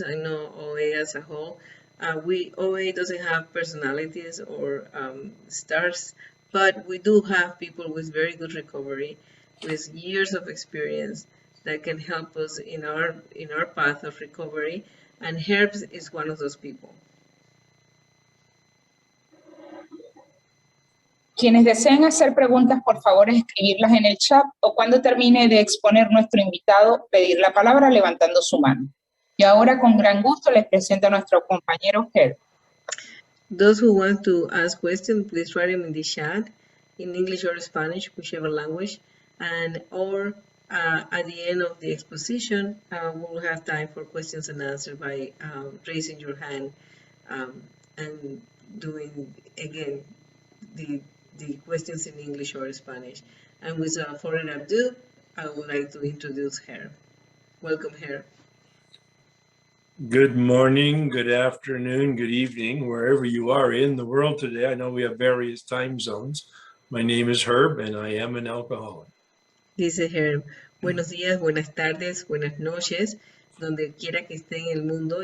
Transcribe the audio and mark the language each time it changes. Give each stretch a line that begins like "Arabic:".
English: I know OA as a whole. OA doesn't have personalities or stars, but we do have people with very good recovery, with years of experience that can help us in our path of recovery, and Herbs is one of those people.
Spanish: Quienes deseen hacer preguntas, por favor, escribirlas en el chat o cuando termine de exponer nuestro invitado, pedir la palabra levantando su mano. Y ahora, con gran gusto, les presento a nuestro compañero Herb.
English: Those who want to ask questions, please write them in the chat, in English or Spanish, whichever language, or at the end of the exposition, we'll have time for questions and answers by raising your hand and doing, again, the questions in English or Spanish. And without further ado, I would like to introduce Herb. Welcome, Herb. Good morning, good afternoon, good evening, wherever you are in the world today. I know we have various time zones. My name is Herb, and I am an alcoholic.
Spanish: Dice Herb, buenos días, buenas tardes, buenas noches, donde quiera que esté en el mundo.